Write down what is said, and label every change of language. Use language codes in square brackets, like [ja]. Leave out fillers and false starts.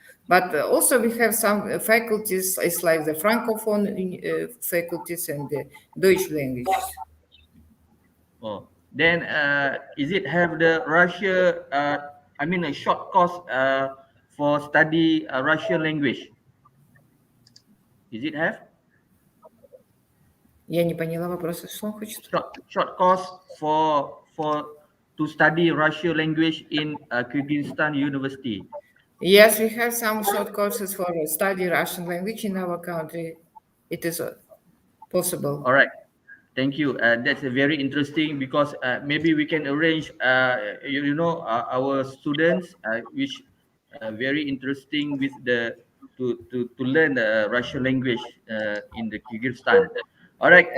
[en] But also we have some faculties, it's like the Francophone faculties and the Deutsch languages. Oh, then is it have the Russia? A short course for study Russian language? Is it have? [ru] Я не поняла вопроса, что он хочет. [en] Short course for to study Russian language in Kyrgyzstan University. Yes, we have some short courses for study Russian language in our country. It is possible. All right. Thank you. That's very interesting because maybe we can arrange, our students, which very interesting with to learn the Russian language in the Kyrgyzstan. All right.